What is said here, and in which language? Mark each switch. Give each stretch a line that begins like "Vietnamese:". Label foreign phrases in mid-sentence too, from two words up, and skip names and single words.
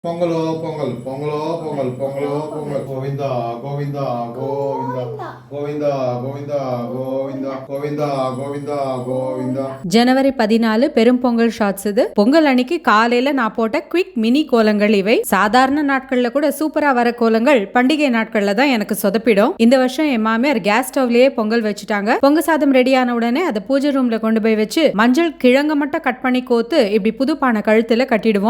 Tamil: பொங்கலோ பொங்கல் பொங்கலோ பொங்கல் பொங்கலோ பொங்கல் గోవింద గోవింద గోవింద గోవింద గోవింద గోవింద గోవింద గోవింద గోవింద. ஜனவரி 14 பெரும் பொங்கல் ஷாட்ஸ் இது. பொங்கல் அன்னைக்கு காலையில நான் போட்ட
English: quick mini
Tamil: கோலங்கள் இவை. சாதாரண நாட்கள்ல கூட சூப்பரா வர கோலங்கள் பண்டிகை நாட்கள்ல தான் எனக்கு சொதப்பிடும். இந்த வருஷம் என் மாமியார்
English: gas stove-laye
Tamil: பொங்கல் வச்சுட்டாங்க. பொங்க சாதம் ரெடியான உடனே அதை பூஜை ரூம்ல கொண்டு போய் வச்சு மஞ்சள் கிழங்க மட்டும் கட் பண்ணி கோத்து இப்படி புது பானை கழுத்துல கட்டிடுவோம்.